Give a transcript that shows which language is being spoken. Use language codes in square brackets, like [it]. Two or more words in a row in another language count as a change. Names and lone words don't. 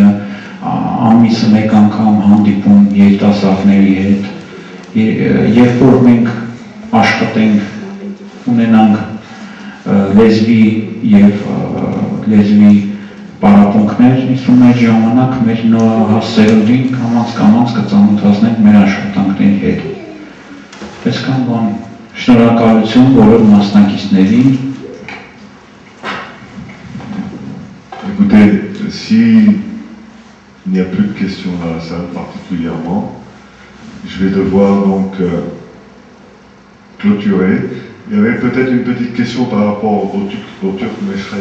[hy] ամիսը մեկ անգամ հանդիպում երիտասարդների հետ, երբ որ մենք աշխատենք ունենանք լեզվի եւ լեզվի պարապմունքներ, իսում այդ ժամանակ մեր նորահասերներին կամաց կծանոթացնենք մեր աշխատանքների հետ։ Այսքան բան, շնորհակալություն բոլոր մասնակիցներին։ [fr] Écoutez, s'il n'y a plus de questions dans la salle particulièrement, je vais devoir donc clôturer. Il y avait peut-être une petite question par rapport au Turc Meshret.